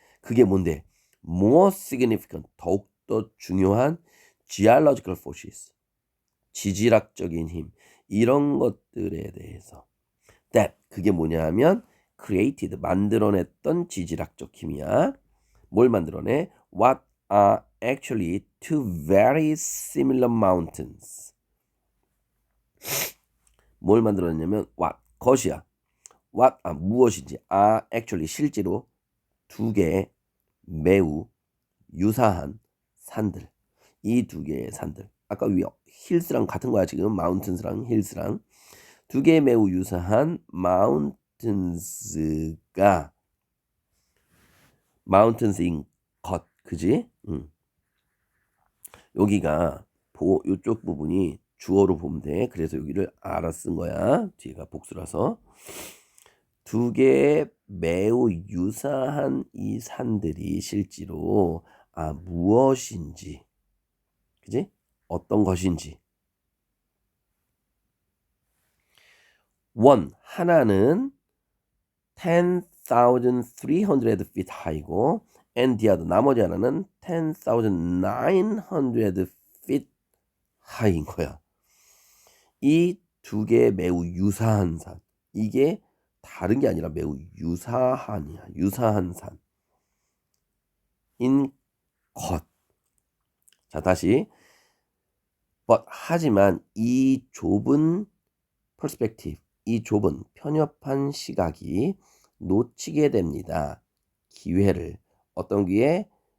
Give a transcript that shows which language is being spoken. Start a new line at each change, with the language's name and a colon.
Korean: 그게 뭔데?
English: More significant,
Korean: 더욱더 중요한
English: geological forces,
Korean: 지질학적인 힘, 이런 것들에 대해서 that, 그게 뭐냐 하면 created, 만들어냈던 지질학적 힘이야. 뭘 만들어내?
English: What are actually two very similar mountains.
Korean: 뭘 만들어냈냐면 what, 것이야. what, 무엇인지.
English: are actually,
Korean: 실제로 두 개의 매우 유사한 산들. 이 두 개의 산들. 아까 위 hills랑 같은 거야 지금. mountains랑 hills랑. 두 개의 매우 유사한 mountains가 mountains인 것, 그지? 여기가 요쪽 부분이 주어로 보면 돼. 그래서 여기를 알아 쓴 거야. 뒤가 복수라서. 두 개의 매우 유사한 이 산들이 실제로 무엇인지, 그지? 어떤 것인지. 하나는 10,300 feet high고
English: and the other,
Korean: 나머지 하나는 10,900 feet high인 거야. 이 두 개의 매우 유사한 산, 이게 다른 게 아니라 매우 유사한이야. 유사한 산인 것. 자, 다시. 하지만 이 좁은 perspective, 이 좁은 편협한 시각이 놓치게 됩니다. 기회를. 어떤 기회?